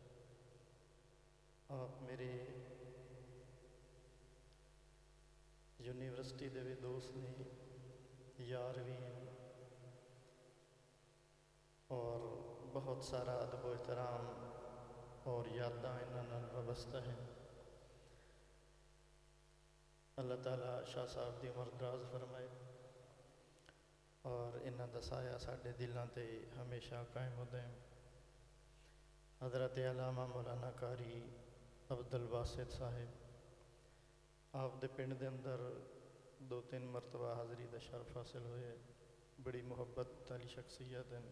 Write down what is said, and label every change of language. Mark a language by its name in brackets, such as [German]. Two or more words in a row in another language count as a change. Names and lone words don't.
[Punjabi] آپ میرے یونیورسٹی دے بھی دوست نے، یار بھی ہیں، اور بہت سارا ادب و احترام اور یاداں انہاں نال وابستہ ہیں۔ اللہ تعالیٰ شاہ صاحب دی عمر دراز فرمائے اور انہاں دا سایہ ساڈے دلاں تے ہمیشہ قائم ہو دائم۔ حضرت علامہ مولانا قاری عبد الباسط صاحب، آپ دے پنڈ دے اندر 2-3 مرتبہ حاضری دا شرف حاصل ہوئے، بڑی محبت والی شخصیت ہیں۔